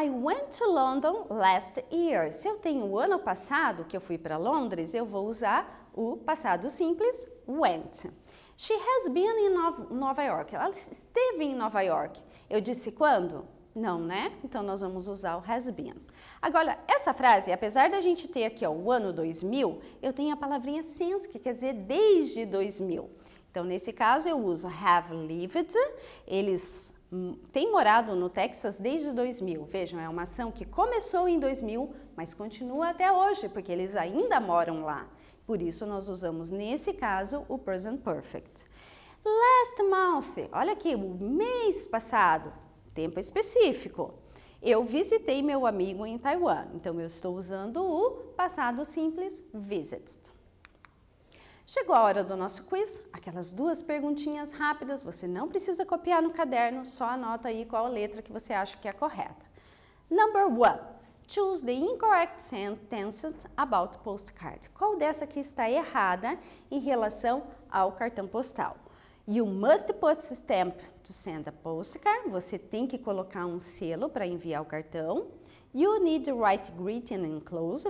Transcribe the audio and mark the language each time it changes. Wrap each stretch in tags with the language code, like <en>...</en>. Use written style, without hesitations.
<en>I went to London last year.</en> <pt>Se eu tenho o ano passado que eu fui para Londres, eu vou usar o passado simples, went.</pt> <en>She has been in Nova York.</en> <pt>Ela esteve em Nova York. Eu disse quando? Não, né? Então, nós vamos usar o has been. Agora, essa frase, apesar da gente ter aqui ó, o ano 2000, eu tenho a palavrinha since, que quer dizer desde 2000. Então, nesse caso, eu uso have lived. Eles têm morado no Texas desde 2000. Vejam, é uma ação que começou em 2000, mas continua até hoje, porque eles ainda moram lá. Por isso, nós usamos, nesse caso, o present perfect.</pt> <en>Last month,</en> <pt>olha aqui, o mês passado, tempo específico. Eu visitei meu amigo em Taiwan, então eu estou usando o passado simples, visited. Chegou a hora do nosso quiz, aquelas 2 perguntinhas rápidas, você não precisa copiar no caderno, só anota aí qual letra que você acha que é a correta.</pt> <en>Number 1, choose the incorrect sentences about postcard.</en> <pt>Qual dessa aqui está errada em relação ao cartão postal?</pt> <en>You must post stamp to send a postcard.</en> <pt>Você tem que colocar um selo para enviar o cartão.</pt> <en>You need to write greeting and close.</en>